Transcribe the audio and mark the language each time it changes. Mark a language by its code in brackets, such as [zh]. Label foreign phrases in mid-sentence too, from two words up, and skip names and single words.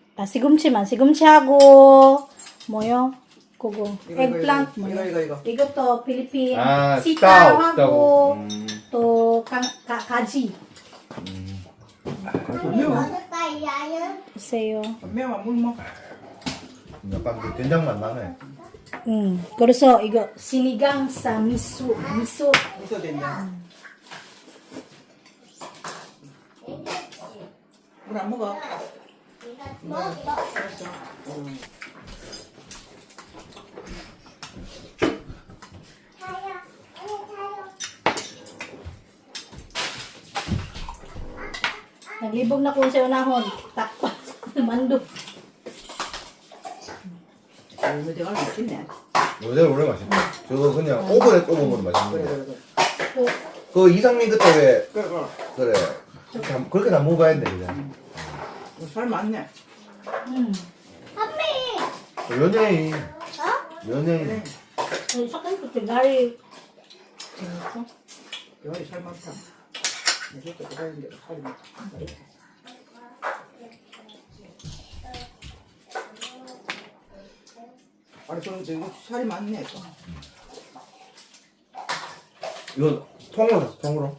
[ko] 시금치하고 뭐요? 그거 에그플란트 뭐요? 이것도 필리핀 시타하고 또 가지 맞았다 이 아이는. 있어요. 약간 된장만 나네. 그래서 이거 sinigang sa miso. 물 안 먹어. 먹어. 타요. 언니 타요. [ceb] Naglibog na ko sa unahon. Takpa. Mando. [ko] 내가 맛있네. 요새 원래 맛있다. 저거 그냥 오븐에 구워먹으면 맛있는 거. 또 그 이상민 그때 왜 그래. 그래 그렇게 다 먹어야 했네 그냥. 살 많네. 언니. 연예인. 어? 연예인. [ceb] sakay ko tigari. [ko] 여기 살 많다. 이것도 그러는데 살이 많다. 아니 이거 살이 많네. 또. 이거 통으로 샀어 통으로.